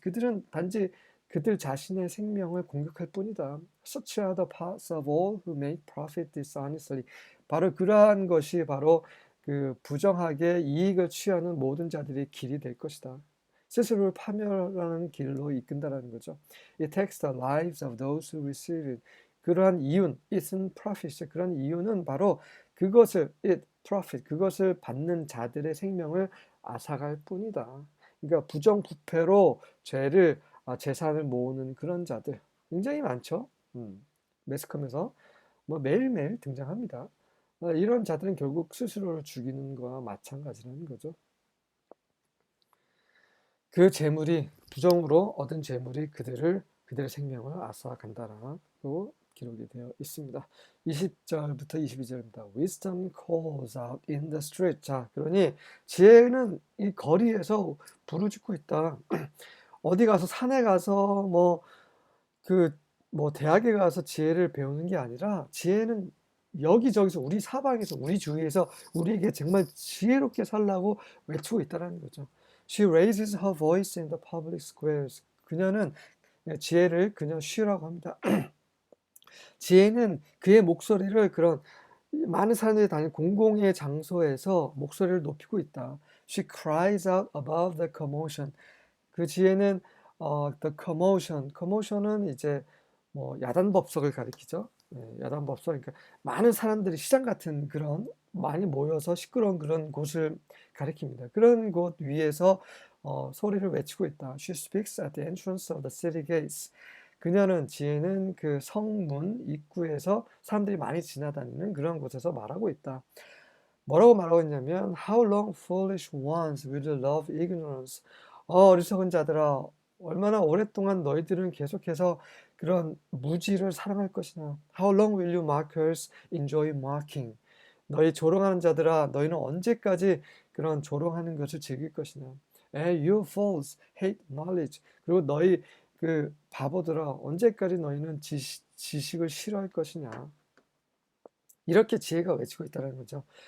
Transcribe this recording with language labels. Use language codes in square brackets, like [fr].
[ko] 그들은 단지 그들 자신의 생명을 공격할 뿐이다. [en] Such are the paths of all who make profit dishonestly. [ko] 바로 그러한 것이 바로 그 부정하게 이익을 취하는 모든 자들의 길이 될 것이다. 스스로를 파멸하는 길로 이끈다라는 거죠. [en] It takes the lives of those who receive it. [ko] 그러한 이윤, it은 profit. 그런 이유는 바로 그것을 profit, 그것을 받는 자들의 생명을 앗아갈 뿐이다. 그러니까 부정부패로 재산을 모으는 그런 자들 굉장히 많죠. 매스컴에서 뭐 매일매일 등장합니다. 이런 자들은 결국 스스로를 죽이는 거와 마찬가지라는 거죠. 그 재물이 부정으로 얻은 재물이 그들의 생명을 앗아간다라고 기록이 되어 있습니다. 20절부터 22절입니다. [en] Wisdom calls out in the street. [ko] 자, 그러니 지혜는 이 거리에서 부르짖고 있다. 어디 가서 산에 가서 대학에 가서 지혜를 배우는 게 아니라 지혜는 여기저기서 우리 사방에서 우리 주위에서 우리에게 정말 지혜롭게 살라고 외치고 있다는 거죠. [en] She raises her voice in the public squares. [ko] 그녀는 지혜를 그녀 쉬라고 합니다. 지혜는 그의 목소리를 그런 많은 사람들이 다니는 공공의 장소에서 목소리를 높이고 있다. [en] She cries out above the commotion. [ko] 그 지혜는 the commotion은 이제 야단법석을 가리키죠. 야단법석, 그러니까 많은 사람들이 시장 같은 그런 많이 모여서 시끄러운 그런 곳을 가리킵니다. 그런 곳 위에서 소리를 외치고 있다. [en] She speaks at the entrance of the city gates. [ko] 그녀는 지혜는 그 성문 입구에서 사람들이 많이 지나다니는 그런 곳에서 말하고 있다. 뭐라고 말하고 있냐면 [en] How long foolish ones will you love ignorance? [ko] 어리석은 자들아, 얼마나 오랫동안 너희들은 계속해서 그런 무지를 사랑할 것이냐. [en] How long will you mockers enjoy mocking? [ko] 너희 조롱하는 자들아, 너희는 언제까지 그런 조롱하는 것을 즐길 것이냐. [en] And you fools hate knowledge. [ko] 그리고 너희 그 바보들아, 언제까지 너희는 지식을 싫어할 것이냐. 이렇게 지혜가 외치고 있다는 거죠.